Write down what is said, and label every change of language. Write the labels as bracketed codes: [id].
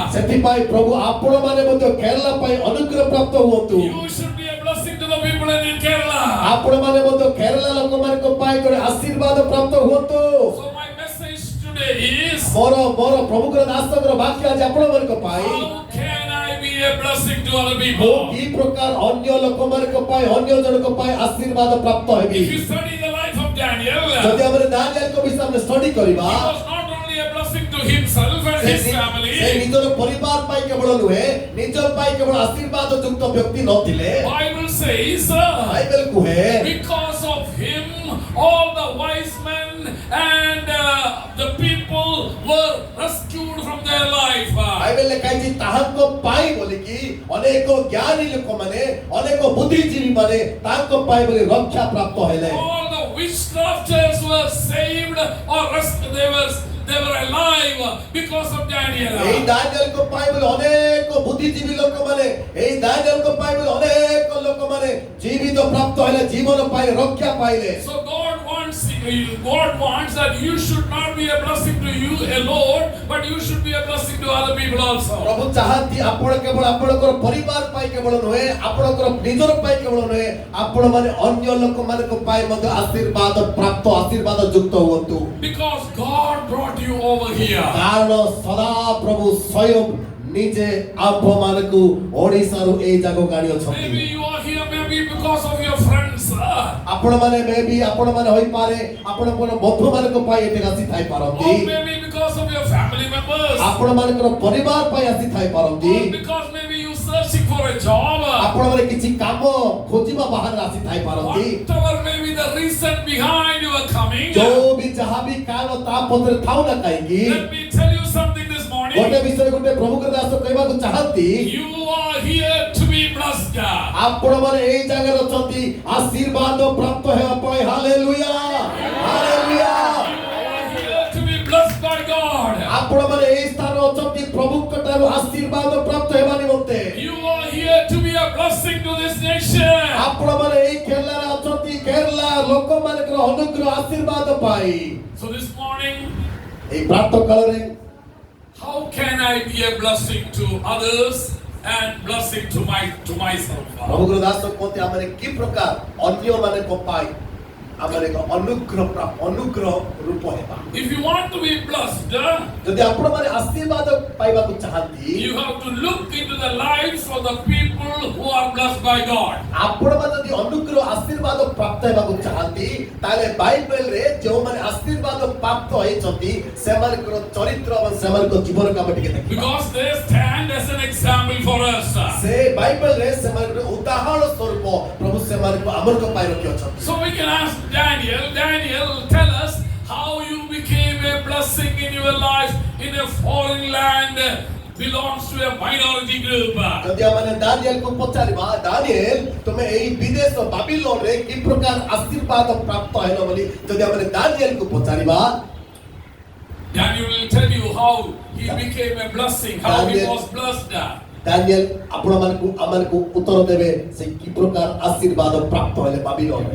[or] ସେଥିପାଇଁ ପ୍ରଭୁ ଆପଣମାନେ ମଧ୍ୟ କେରଳା ପାଇଁ ଅନୁଗ୍ରହ ପ୍ରାପ୍ତ ହୁଅନ୍ତୁ [en] You should be a blessing to the people in Kerala. [or] ଆପଣମାନେ ମଧ୍ୟ କେରଳା ଲୋକମାନଙ୍କ ପାଇଁ ଜଣେ ଆଶୀର୍ବାଦ ପ୍ରାପ୍ତ ହୁଅନ୍ତୁ [en] So my message today is, [or] ମୋର ପ୍ରଭୁଙ୍କର ଦାସଙ୍କର ବାକ୍ୟ ଆଜି ଆପଣମାନଙ୍କ ପାଇଁ [en] how can I be a blessing to other [or] ମୁଁ [en] people? [or] କି ପ୍ରକାର ଅନ୍ୟ ଲୋକମାନଙ୍କ ପାଇଁ ଅନ୍ୟ ଜଣଙ୍କ ପାଇଁ ଆଶୀର୍ବାଦ ପ୍ରାପ୍ତ ହେବି [en] If you study the life of Daniel, [or] ଯଦି ଆମେ ଦାନିଏଲଙ୍କ ବିଷୟରେ ଷ୍ଟଡି କରିବା [en] he was not only a blessing to himself and his [or] ସେ [en] family. [or] ନିଜର ପରିବାର ପାଇଁ କେବଳ ନୁହେଁ ନିଜ ପାଇଁ କେବଳ ଆଶୀର୍ବାଦ ଯୁକ୍ତ ବ୍ୟକ୍ତି ନଥିଲେ [en] Bible says, [or] ବାଇବେଲ କୁହେ [en] because of him, all the wise men and the people were rescued from their life. [or] Bible ଲେଖା ହେଇଛି ତାହାଙ୍କ ପାଇଁ ବୋଲିକି ଅନେକ ଜ୍ଞାନୀ ଲୋକମାନେ ଅନେକ ବୁଦ୍ଧିଜୀବୀ ମାନେ ତାଙ୍କ ପାଇଁ ବୋଲି ରକ୍ଷା ପ୍ରାପ୍ତ ହେଲେ [en] All the witchcrafters were saved or they were alive because of Daniel. [or] এই দানিয়েলଙ୍କ ପାଇଁ ବୋଲି ଅନେକ ବୁଦ୍ଧିଜୀବୀ ଲୋକମାନେ এই ଦାନିଏଲଙ୍କ ପାଇଁ ବୋଲି ଅନେକ ଲୋକମାନେ ଜୀବିତ ପ୍ରାପ୍ତ ହେଲେ ଜୀବନ ପାଇଁ ରକ୍ଷା ପାଇଲେ [en] So God wants that you should not be a blessing to you alone, but you should be a blessing to other people also. [or] ପ୍ରଭୁ ଚାହାନ୍ତି ଆପଣ କେବଳ ଆପଣଙ୍କର ପରିବାର ପାଇଁ କେବଳ ନୁହେଁ ଆପଣଙ୍କର ନିଜର ପାଇଁ କେବଳ ନୁହେଁ ଆପଣମାନେ ଅନ୍ୟ ଲୋକମାନଙ୍କ ପାଇଁ ମଧ୍ୟ ଆଶୀର୍ବାଦ ପ୍ରାପ୍ତ ଆଶୀର୍ବାଦ ଯୁକ୍ତ ହୁଅନ୍ତୁ [en] Because God brought you over here. [or] କାରଣ ସଦା ପ୍ରଭୁ ସ୍ୱୟଂ ନିଜେ ଆମ୍ଭମାନଙ୍କୁ ଓଡ଼ିଶାରୁ ଏଇ ଜାଗାକୁ ଆଣି ଅଛନ୍ତି [en] Maybe you are here, maybe because of your friends. [or] ଆପଣମାନେ ଆପଣମାନେ ହୋଇପାରେ ଆପଣଙ୍କର ବନ୍ଧୁମାନଙ୍କ ପାଇଁ ଏଠି ଆସିଥାଇ ପାରନ୍ତି [en] Or maybe because of your family members. [or] ଆପଣମାନଙ୍କର ପରିବାର ପାଇଁ ଆସିଥାଇ ପାରନ୍ତି [en] Or because maybe you searching for a job. [or] ଆପଣମାନେ କିଛି କାମ ଖୋଜିବା ବାହାରେ ଆସିଥାଇ ପାରନ୍ତି [en] Whatever may be the reason behind your coming. [or] ଯୋଉ ବି ଯାହା ବି କାରଣ ତା ପଛରେ ଥାଉ ନା କାହିଁକି [en] Let me tell you something this morning. [or] ଗୋଟେ ବିଷୟରେ ଗୋଟେ ପ୍ରଭୁଙ୍କ ଦାସ କହିବାକୁ ଚାହାନ୍ତି [en] You are here to be blessed. [or] ଆପଣମାନେ ଏଇ ଜାଗାରେ ଅଛନ୍ତି ଆଶୀର୍ବାଦ ପ୍ରାପ୍ତ ହେବା ପାଇଁ hallelujah hallelujah [en] You are here to be blessed by God. [or] ଆପଣମାନେ ଏଇ ସ୍ଥାନରେ ଅଛନ୍ତି ପ୍ରଭୁଙ୍କ ଠାରୁ ଆଶୀର୍ବାଦ ପ୍ରାପ୍ତ ହେବା ନିମନ୍ତେ [en] You are here to be a blessing to this nation. [or] ଆପଣମାନେ ଏଇ କେରଳାରେ ଅଛନ୍ତି କେରଳା ଲୋକମାନଙ୍କର ଅନୁଗ୍ରହ ଆଶୀର୍ବାଦ ପାଇଁ [en] So this morning, [or] ଏଇ ପ୍ରାତଃ କାଳରେ [en] how can I be a blessing to others and blessing to myself? [or] ପ୍ରଭୁଙ୍କର ଦାସ କୁହନ୍ତି ଆମେ କି ପ୍ରକାର ଅନ୍ୟମାନଙ୍କ ପାଇଁ ଆମର ଏକ ଅନୁଗ୍ରହ ରୂପ ହେବା। [en] If you want to be blessed, [or] ଯଦି ଆପଣମାନେ ଆଶୀର୍ବାଦ ପାଇବାକୁ ଚାହାନ୍ତି, [en] you have to look into the lives of the people who are blessed by God. [or] ଆପଣମାନେ ଯଦି ଅନୁଗ୍ରହ ଆଶୀର୍ବାଦ ପ୍ରାପ୍ତ ହେବାକୁ ଚାହାନ୍ତି, ତାହେଲେ ବାଇବେଲରେ ଯେଉଁମାନେ ଆଶୀର୍ବାଦ ପ୍ରାପ୍ତ ହେଇଛନ୍ତି ସେମାନଙ୍କର ଚରିତ୍ର ଏବଂ ସେମାନଙ୍କ ଜୀବନ କାମ ଟିକେ ଦେଖିବା। [en] Because they stand as an example for us. [or] ସେ ବାଇବେଲରେ ସେମାନଙ୍କର ଉଦାହରଣ ସ୍ୱରୂପ ପ୍ରଭୁ ସେମାନଙ୍କୁ ଆମଙ୍କ ପାଇଁ ରଖିଅଛନ୍ତି। [en] So we can ask Daniel, tell us how you became a blessing in your life in a foreign land belongs to a minority group. [or] ଯଦି ଆମେ ଦାନିଏଲକୁ ପଚାରିବା, ଦାନିଏଲ ତୁମେ ଏହି ବିଦେଶ ବାବିଲୋନରେ କି ପ୍ରକାର ଆଶୀର୍ବାଦ ପ୍ରାପ୍ତ ହେଲ ବୋଲି ଯଦି ଆମେ ଦାନିଏଲକୁ ପଚାରିବା, [en] Daniel will tell you how he became a blessing, how he was blessed. [or] Daniel ଆପଣମାନଙ୍କୁ ଆମମାନଙ୍କୁ ଉତ୍ତର ଦେବେ ସେ କି ପ୍ରକାର ଆଶୀର୍ବାଦ ପ୍ରାପ୍ତ ହେଲେ ବାବିଲୋନରେ।